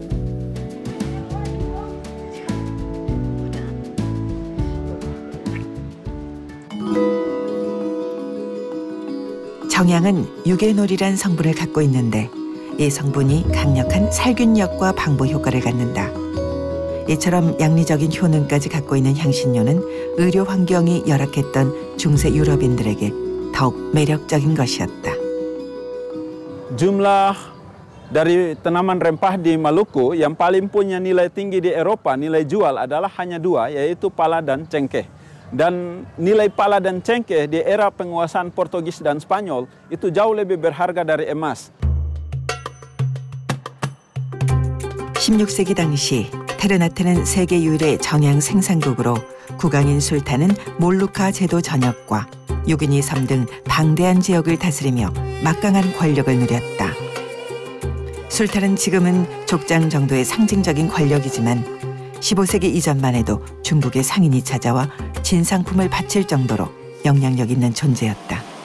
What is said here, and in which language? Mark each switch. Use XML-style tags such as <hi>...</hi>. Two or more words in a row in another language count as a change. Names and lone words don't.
<ko>정향은 유게놀이란 성분을 갖고 있는데 이 성분이 강력한 살균력과 방부 효과를 갖는다. 이처럼 양리적인 효능까지 갖고 있는 향신료는 의료 환경이 열악했던 중세 유럽인들에게 더욱 매력적인 것이었다.</ko> <id>Jumlah dari tanaman rempah di Maluku yang paling punya nilai tinggi di Eropa, nilai jual adalah hanya 2, yaitu pala dan cengkeh. Dan nilai pala dan cengkeh di era penguasaan Portugis dan Spanyol itu jauh lebih berharga dari emas.</id> <ko>16세기 당시 테르나테는 세계 유일의 정향 생산국으로 국왕인 술탄은 몰루카 제도 전역과 6인이 섬 등 방대한 지역을 다스리며 막강한 권력을 누렸다. 술탄은 지금은 족장 정도의 상징적인 권력이지만 15세기 이전만 해도 중국의 상인이 찾아와 진상품을 바칠 정도로 영향력 있는 존재였다.</ko>